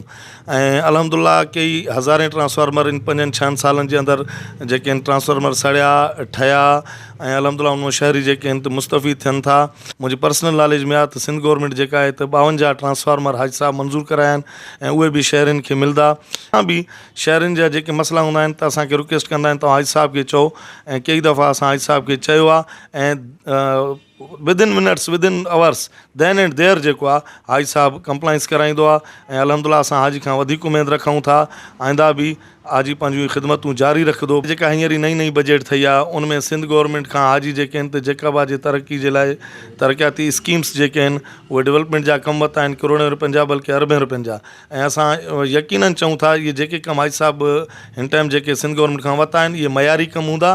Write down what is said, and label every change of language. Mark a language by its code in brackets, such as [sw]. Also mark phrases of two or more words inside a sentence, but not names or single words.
[sd] ऐं अल्हम्दुलिल्लाह कई हज़ारे ट्रांसफार्मर इन 5-6 सालनि जे अंदरि जेके आहिनि ट्रांसफार्मर सड़िया ठहिया ऐं अल्हम्दुलिल्लाह उन शहरी जेके आहिनि त मुस्तफ़ी थियनि था। मुंहिंजी [en] personal knowledge [sd] में आहे त सिंध गवर्नमेंट जेका आहे त 52 ट्रांसफार्मर हाजी साहिबु मंज़ूरु कराया आहिनि ऐं उहे बि शहरनि खे मिलंदा। असां बि शहरनि जा जेके मसइला हूंदा आहिनि त असांखे रिक्वेस्ट कंदा आहिनि तव्हां हाजी साहिब खे चओ, ऐं कई दफ़ा असां हाजी साहिब खे चयो आहे। ऐं [en] within minutes within hours then and there [sd] जेको आहे हाजी साहब कंप्लाइंस कराईंदो आहे ऐं अल्हम्दुलिल्लाह असां हाजी खां वधीक उमेद रखूं था आईंदा बि हाजी पंहिंजूं ख़िदमतूं जारी रखंदो। जेका हींअर ई नई नई बजट ठही आहे उनमें सिंध गवर्नमेंट खां हाजी जेके आहिनि त जेकाबाद जे तरक़ी जे लाइ तरक़ियाती स्कीम्स जेके आहिनि उहे डेवलपमेंट जा कम वरिता आहिनि करोड़नि रुपयनि जा बल्कि अरबनि रुपयनि जा ऐं असां यकीनन चऊं था इहे जेके कम हाजी साहब हिन टाइम जेके सिंध गवर्नमेंट खां वरिता आहिनि इहे मयारी कम हूंदा।